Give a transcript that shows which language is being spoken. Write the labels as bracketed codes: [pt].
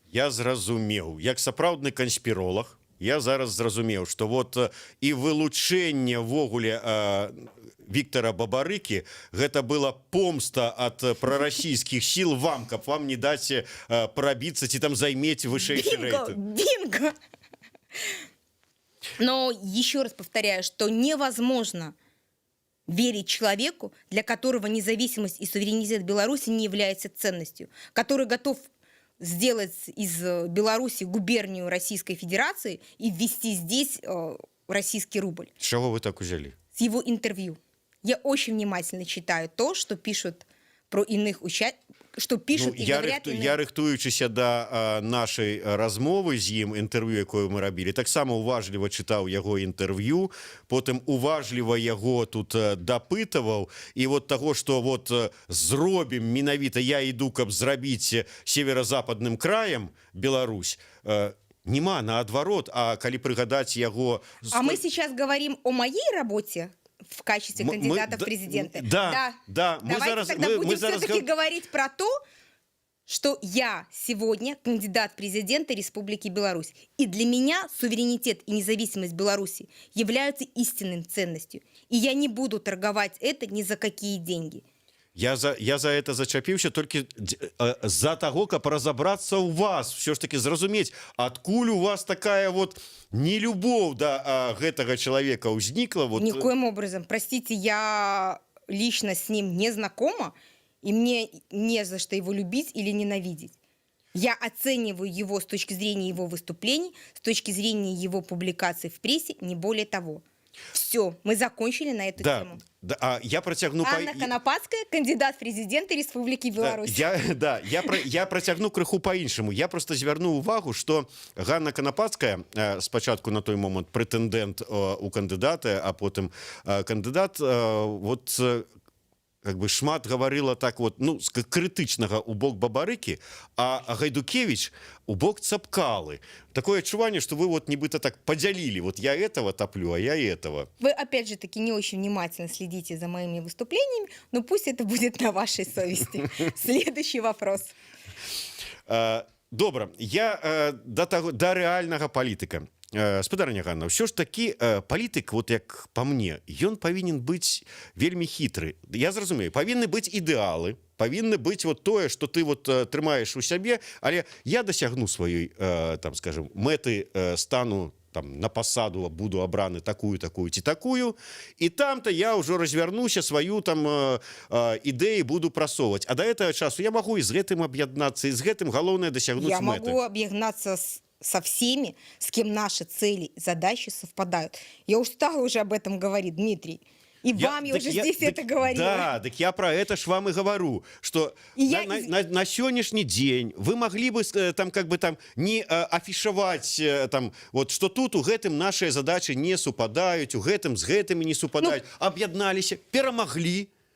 [be] Я зразумеў, як сапраўдны канспіролог, я зараз зразумеў, што вот і вылучэнне ввогуле Віктора Бабарыкі гэта была помста ад прарасійскіх сіл вам, каб вам не даць прабіцца ці там займець вышэйшы рэйтынг. [ru] Бинго! Но еще раз повторяю, что невозможно верить человеку, для которого независимость и суверенитет Беларуси не является ценностью, который готов сделать из Беларуси губернию Российской Федерации и ввести здесь российский рубль. [be] З чаго вы так узялі? [ru] С его интервью. Я очень внимательно читаю то, что пишут про иных участников, что пишут и говорят иные. [be] Я рыхтуючыся да нашай размовы з ім, інтэрв'ю, якое мы рабілі, таксама уважліва чытаў яго інтэрв'ю, потым уважліва яго тут дапытаваў, і вот таго, што вот зробім менавіта, я іду, каб зрабіць [ru] северо-западным краем [be] Беларусь, нема, наадварот, а калі прыгадаць яго... [ru] А мы сейчас говорим о моей работе в качестве кандидата в президенты. Да. Давайте тогда будем все-таки говорить про то, что я сегодня кандидат в президенты Республики Беларусь. И для меня суверенитет и независимость Беларуси являются истинной ценностью. И я не буду торговать это ни за какие деньги. [be] Я за это зачапіўся толькі з-за таго, каб разабрацца ў вас, все ж таки зразумець, адкуль у вас такая вот нелюбоў да гэтага чалавека ўзнікла. Вот... [ru] Никоим образом. Простите, я лично с ним не знакома, и мне не за что его любить или ненавидеть. Я оцениваю его с точки зрения его выступлений, с точки зрения его публикаций в прессе, не более того. Все, мы закончили на эту тему. А я протягну... Анна Конопадская, кандидат в президенты Республики Беларусь. [be] Я протягну крыху по-іншаму. Я просто звярну увагу, што Ганна Конопадская, спачатку на той момант прэтэндэнт у кандыдаты, а потым кандыдат, вот как бы шмат гаварыла так вот, ну, крытычнага у бок Бабарыкі, а Гайдукевич у бок Цапкалы. Такое адчуванне, что вы вот нібыта так подзялілі. [ru] Вот я этого топлю, а я этого. Вы, опять же таки, не очень внимательно следите за моими выступлениями, но пусть это будет на вашей совести. Следующий вопрос. [be] Добра, я до рэальнага палітыка. Спадарня Ганна, ўсё ж такі палітык, вот як па мне, ён павінен быць вельмі хітры. Я зразумею, павінны быць ідэалы, павінны быць вот тое, што ты вот трымаеш у сябе, але я дасягну сваёй, там, скажем, мэты, стану там на пасаду, буду абраны такую ці такую, і там-то я ўжо развярнуся сваю там ідэі буду прасоўваць. А да гэтага часу я магу і з гэтым аб'яднацца, і з гэтым галоўнае дасягнуць мэты. [ru] Я могу объединяться со всеми, с кем наши цели и задачи совпадают. Я устала уже об этом говорить, Дмитрий. И вам я уже здесь это говорила. Да, так я про это ж вам и говорю, что на сегодняшний день вы могли бы там как бы там не афишевать там вот что тут [be] у гэтым наши задачи не супадают, [ru] у гэтым с гэтыми не супадают, объединались, перемогли.